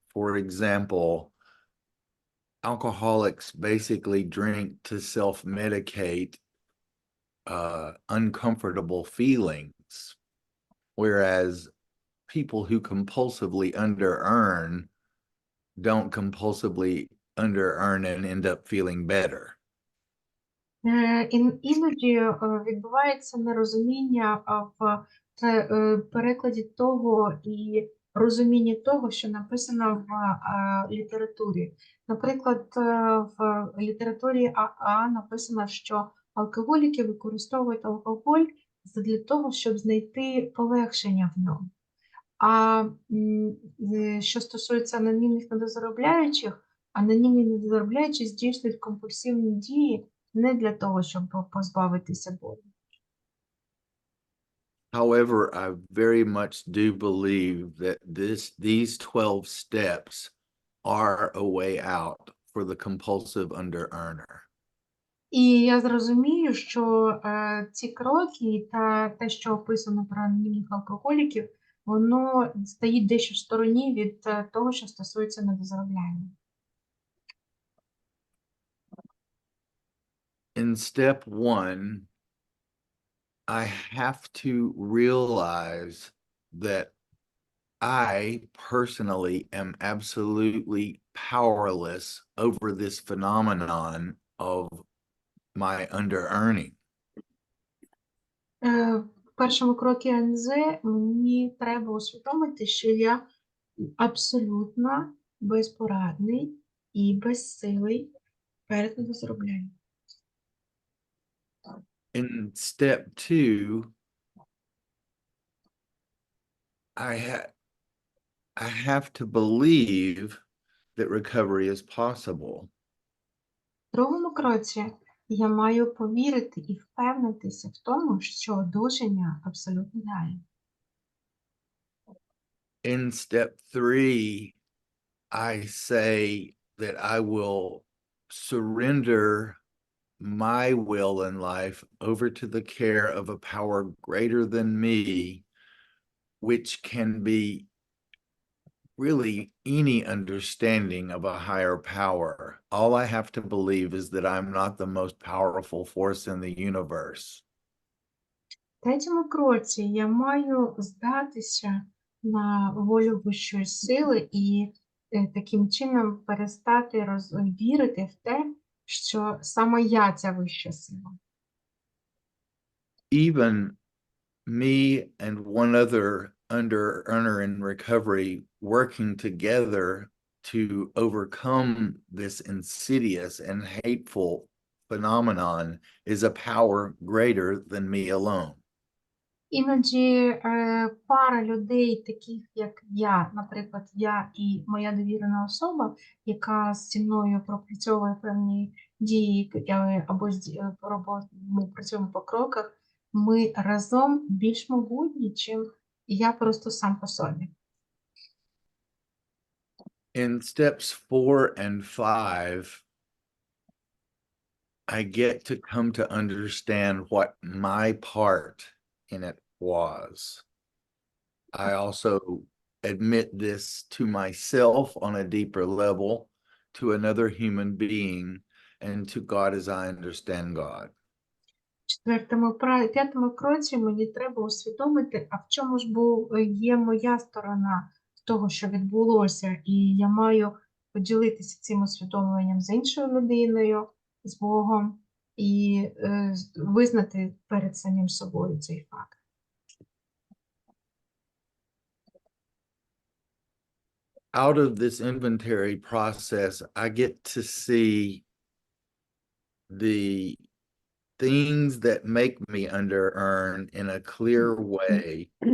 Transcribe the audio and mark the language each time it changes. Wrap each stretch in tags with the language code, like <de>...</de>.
<en>For example, alcoholics basically drink to self-medicate uncomfortable feelings, whereas people who compulsively under-earn don't compulsively under-earn and end up feeling better.</en> <uk>Іноді відбувається нерозуміння в перекладі того і розумінні того, що написано в літературі. Наприклад, в літературі АА написано, що алкоголіки використовують алкоголь для того, щоб знайти полегшення в ньому. А що стосується анонімних недозаробляючих, анонімні недозаробляючі здійснюють компульсивні дії не для того, щоб позбавитися болю.</uk> <en>However, I very much do believe that these 12 steps are a way out for the compulsive under-earner.</en> <uk>І я зрозумію, що ці кроки та те, що описано про анонімних алкоголіків, воно стоїть дещо в стороні від того, що стосується недозаробляння.</uk> <en>In step 1, I have to realize that I personally am absolutely powerless over this phenomenon of my under-earning.</en> <uk>В першому кроці АНЗ мені треба усвідомити, що я абсолютно безпорадний і безсилий перед недозароблянням.</uk> <en>In step 2, I have to believe that recovery is possible.</en> <uk>В другому кроці я маю повірити і впевнитися в тому, що одужання абсолютно реальне.</uk> <en>In step 3, I say that I will surrender my will in life over to the care of a power greater than me, which can be really any understanding of a higher power. All I have to believe is that I'm not the most powerful force in the universe.</en> <uk>В третьому кроці я маю здатися на волю вищої сили і таким чином перестати вірити в те, що саме я ця вища сила.</uk> <en>Even me and one other under earner in recovery working together to overcome this insidious and hateful phenomenon is a power greater than me alone.</en> <uk>Іноді пара людей, таких як я, наприклад, я і моя довірена особа, яка зі мною пропрацьовує певні дії або ми працюємо по кроках, ми разом більш могутні, чим я просто сам по собі.</uk> <en>In steps 4 and 5, I get to come to understand what my part in it was. I also admit this to myself on a deeper level, to another human being, and to God as I understand God.</en> <uk>В п'ятому кроці мені треба усвідомити, а в чому ж є моя сторона того, що відбулося, і я маю поділитися цим усвідомленням з іншою людиною, з Богом, і визнати перед самим собою цей факт.</uk> <en>Out of this inventory process, I get to see the things that make me under earn in a clear way.</en>